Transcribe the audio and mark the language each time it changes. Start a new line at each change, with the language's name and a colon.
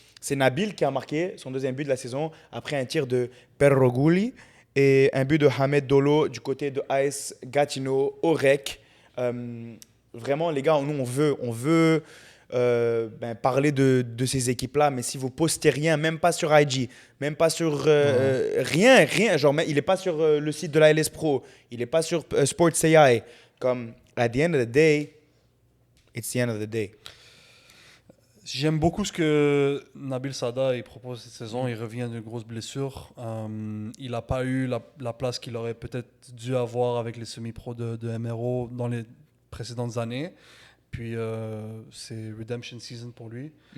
French: C'est Nabil qui a marqué son deuxième but de la saison après un tir de Perroguli et un but de Hamed Dolo du côté de AS Gatineau au REC. Vraiment, les gars, nous, on veut parler de ces équipes-là, mais si vous postez rien, même pas sur IG, même pas sur rien, genre, il n'est pas sur le site de la LS Pro, il n'est pas sur Sports AI. Comme,
English: at the end of the day, it's the end of the day.
French: J'aime beaucoup ce que Nabil Sada il propose cette saison. Il revient d'une grosse blessure. Il n'a pas eu la place qu'il aurait peut-être dû avoir avec les semi-pros de MRO dans les précédentes années. Puis c'est Redemption Season pour lui.